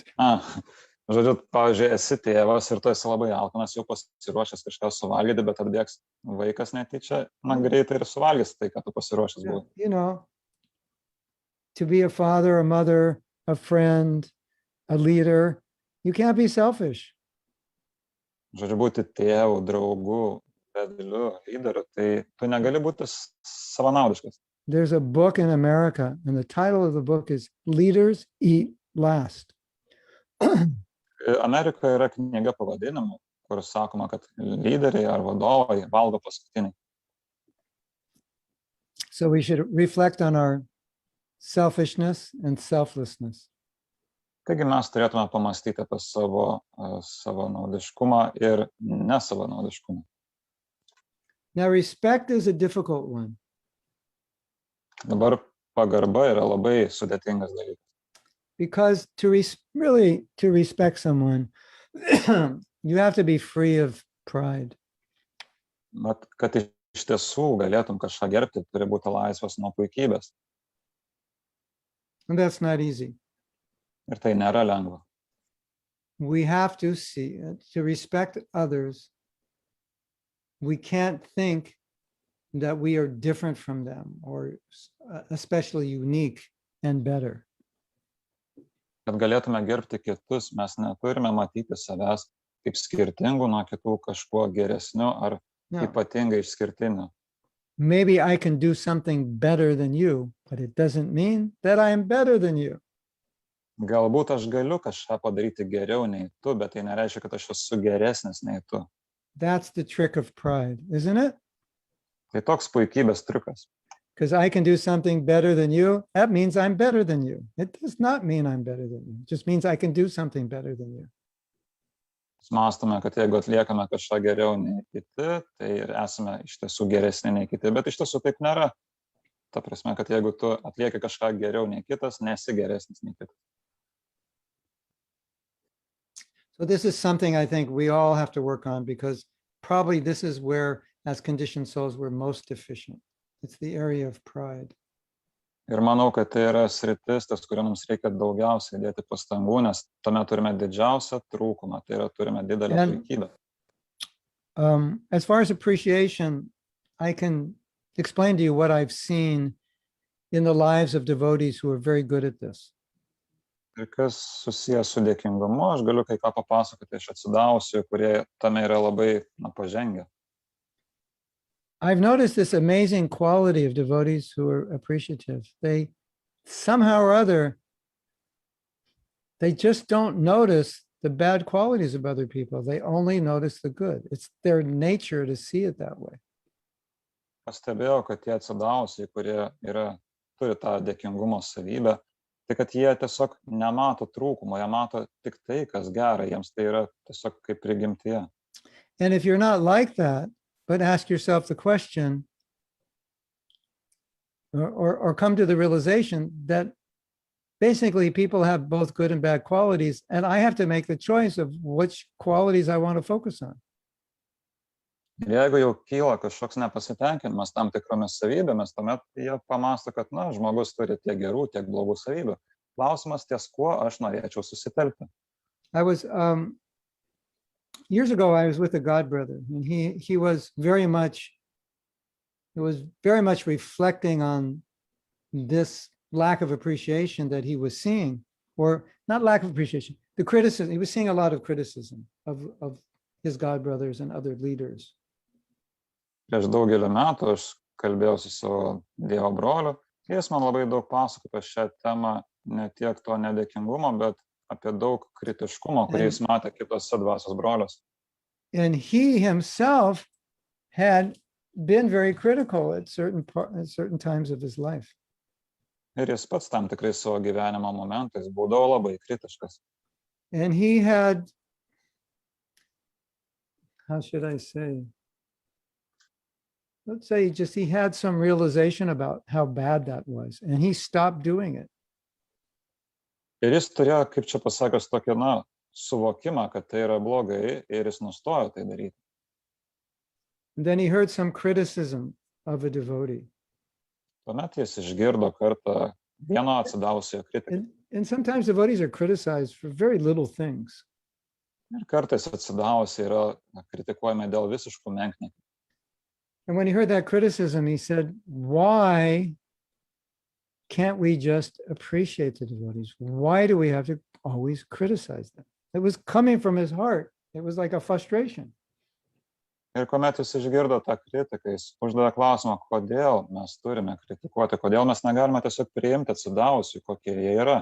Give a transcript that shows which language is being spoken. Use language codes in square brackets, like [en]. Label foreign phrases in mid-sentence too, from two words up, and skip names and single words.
[lt] Žodžiu, pavyzdžiui, esi tėvas ir tu esi labai alkanas, jau pasiruošęs kažką suvalgyti, bet atbėgs vaikas netyčia, greitai ir suvalgys tai, ką tu pasiruošęs būti. [en] You know, to be a father, a mother, a friend, a leader, you can't be selfish. [lt] Žodžiu, būti tėvu, draugu, vedliu, lyderiu, tai tu negali būti savanaudiškas. [en] There's a book in America, and the title of the book is Leaders Eat Last. [lt] Amerikoje yra knyga pavadinimu, kur sakoma, kad lyderiai ar vadovai valgo paskutiniai. [en] So we should reflect on our selfishness, and selflessness. [lt] Taigi mes turėtume pamastyti apie savo naudiškumą ir nesavanaudiškumą. [en] Now, respect is a difficult one [lt] Dabar pagarba yra labai sudėtingas dalykas. [en] because to respect someone, you have to be free of pride. [lt] Bet kad iš tiesų galėtum kažką gerbti, turi būti laisvas nuo puikybės. [en] And that's not easy. [lt] Ir tai nėra lengva. [en] We have to see it. To respect others, we can't think that we are different from them or especially unique and better. [lt] Kad galėtume gerbti kitus, mes neturime matyti savęs kaip skirtingų nuo kitų kažkuo geresniu ar No. ypatingai išskirtiniu. [en] Maybe I can do something better than you, but it doesn't mean that I am better than you. [lt] Galbūt aš galiu kažką padaryti geriau nei tu, bet tai nereiškia, kad aš esu geresnis nei tu. [en] That's the trick of pride, isn't it? [lt] Tai toks puikybės triukas. [en] Because I can do something better than you, that means I'm better than you. It does not mean I'm better than you. It just means I can do something better than you. [lt] Mąstome, kad jeigu atliekame kažką geriau nei kiti, tai ir esame iš tiesų geresni nei kiti, bet iš tiesų taip nėra. Ta prasme, kad jeigu tu atlieki kažką geriau nei kitas, nesi geresnis nei kitas. [en] So this is something I think we all have to work on because probably this is where, as conditioned souls, we're most deficient. It's the area of pride. [lt] Ir manau, kad tai yra sritis, ties kuria mums reikia daugiausiai dėti pastangų, nes tame turime didžiausią trūkumą, tai yra turime didelę puikybę. [en] As far as appreciation, I can explain to you what I've seen in the lives of devotees who are very good at this. [lt] Ir kas susijęs su dėkingumu, aš galiu kai ką papasakoti iš atsidavusių, kurie tame yra labai pažengę. [en] I've noticed this amazing quality of devotees who are appreciative. They somehow or other, they just don't notice the bad qualities of other people. They only notice the good. It's their nature to see it that way. [lt] Pastebėjau, kad tie atsidavusiai, kurie turi tą dėkingumo savybę, tai kad jie tiesiog nemato trūkumo, jie mato tik tai, kas gera, jiems tai yra tiesiog kaip prigimtyje. [en] And if you're not like that, but ask yourself the question, or come to the realization that basically people have both good and bad qualities, and I have to make the choice of which qualities I want to focus on. [lt] Ir jeigu jau kyla kažkoks nepasitenkinimas tam tikromis savybėmis, tuomet jie pamąsto, kad žmogus turi tiek gerų, tiek blogų savybių. Klausimas, ties kuo aš norėčiau susitelkti. [en] I was years ago, I was with a god brother, and he was very much reflecting on this lack of appreciation that he was seeing, or not lack of appreciation, the criticism. He was seeing a lot of criticism of his god brothers and other leaders. [lt] Prieš daugelį metų aš kalbėjau su savo Dievo broliu, jis man labai daug pasakojo apie šią temą, ne tiek to nedėkingumo, bet apie daug kritiškumo, kurį jis matė kitose dvasios broliuose. [en] And he himself had been very critical at certain times of his life. [lt] Ir jis pats tam tikrai savo gyvenimo momentais būdavo labai kritiškas. [en] And he had, how should I say? Let's say he had some realization about how bad that was, and he stopped doing it. [lt] Ir jis turėjo, kaip čia pasakius, tokį, suvokimą, kad tai yra blogai, ir jis nustojo tai daryti. [en] And then he heard some criticism of a devotee. [lt] Tuomet jis išgirdo kartą vieno atsidavusio kritiką. [en] And sometimes devotees are criticized for very little things. [lt] Ir kartais atsidavusiai yra kritikuojami dėl visiškų menkniekių. [en] And when he heard that criticism, he said, why can't we just appreciate the devotees? Why do we have to always criticize them? It was coming from his heart. It was like a frustration. [lt] Ir kuomet jis išgirdo tą kritiką, jis uždavė klausimą, kodėl mes turime kritikuoti, kodėl mes negalime tiesiog priimti atsidavusių, kokie jie yra.